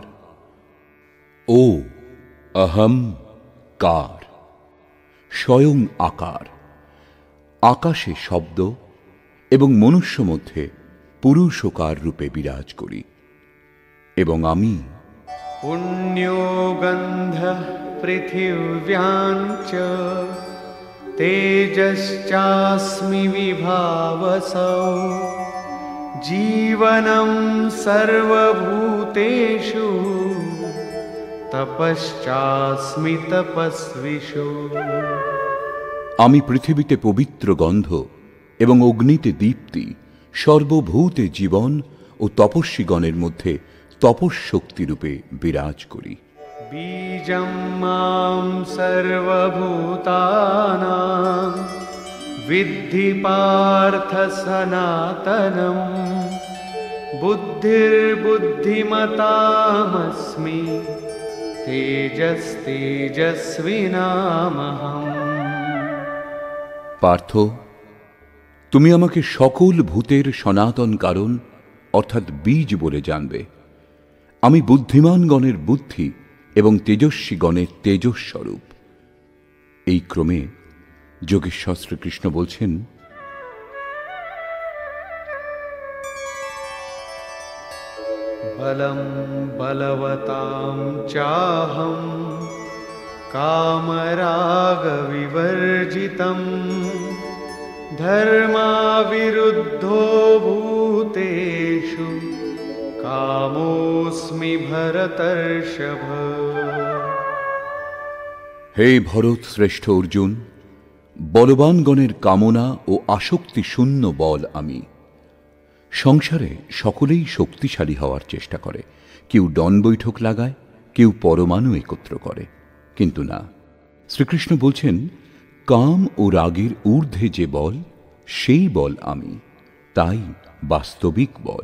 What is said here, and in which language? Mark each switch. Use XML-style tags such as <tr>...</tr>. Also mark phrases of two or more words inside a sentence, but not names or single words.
<bn>ও অহম কার, স্বয়ং আকার। আকাশে শব্দ এবং মনুষ্য মধ্যে পুরুষকার রূপে বিরাজ করি, এবং আমি</bn> <sa>पुण्यो गन्धः पृथिव्यां च तेजश्चास्मि विभावसौ जीवनं सर्वभूतेषु तपश्चास्मि तपस्विषु।</sa> <bn>আমি পৃথিবীতে পবিত্র গন্ধ এবং অগ্নিতে দীপ্তি, সর্বভূতে জীবন ও তপস্বীগণের মধ্যে তপঃশক্তিরূপে বিরাজ করি।</bn> <sa>बीजं मां सर्वभूतानां विद्धि पार्थ सनातनं बुद्धिर्बुद्धिमतामस्मि तेजस्तेजस्विनामहम्।</sa> <bn>পার্থ, তুমি আমাকে সকল ভূতের সনাতন কারণ অর্থাৎ বীজ বলে জানবে। আমি বুদ্ধিমানগণের বুদ্ধি এবং তেজস্বীগণের তেজস্বরূপ। এই ক্রমে যোগেশ্বর শ্রীকৃষ্ণ বলছেন,</bn> <sa>बलं बलवतां चाहं कामरागविवर्जितं धर्माविरुद्धो भूतेषु कामोऽस्मि भरतर्षभ।</sa> <bn>হে ভরত শ্রেষ্ঠ অর্জুন, বলবানগণের কামনা ও আসক্তি শূন্য বল আমি। সংসারে সকলেই শক্তিশালী হওয়ার চেষ্টা করে, কেউ ডন বৈঠক লাগায়, কেউ পরমাণু একত্র করে, কিন্তু না, শ্রীকৃষ্ণ বলছেন কাম ও রাগের ঊর্ধ্বে যে বল সেই বল আমি, তাই বাস্তবিক বল।</bn>